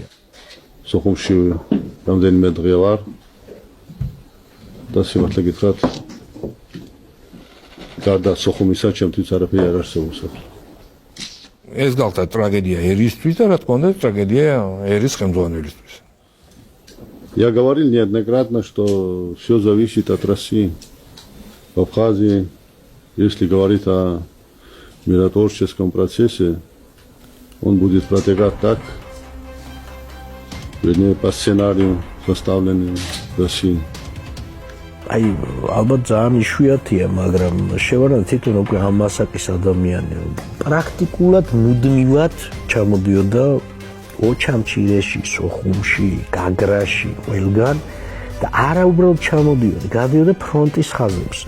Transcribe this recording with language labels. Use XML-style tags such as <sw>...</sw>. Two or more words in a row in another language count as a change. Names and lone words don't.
<ka>სოხუმში რამდენიმე დღე ვარ და სიმართლე გითხრათ, გარდა სოხუმისა ჩემთვის არაფერი არ არსებობს. ეს გახდა ტრაგედია ერისთვის და რა თქმა უნდა ტრაგедия ერის ხელმძღვანელისთვის.</ka> <ru>Я говорил неоднократно, что все зависит от России. В Абхазии, если говорить о миротворческом процессе, он будет протекать так, вернее, по сценарию, составленному Россией.</ru> <ka>აი, ალბათ ძალიან იშვიათია, მაგრამ შევარდა თვითონ უკვე ამასაკის ადამიანი პრაქტიკულად მუდმივად ჩამოდიოდა ოჩამჩირეში, სოხუმში, გაგრაში, ყველგან და არა უბრალოდ ჩამოდიოდა, გადიოდა ფრონტის ხაზებზე.</ka>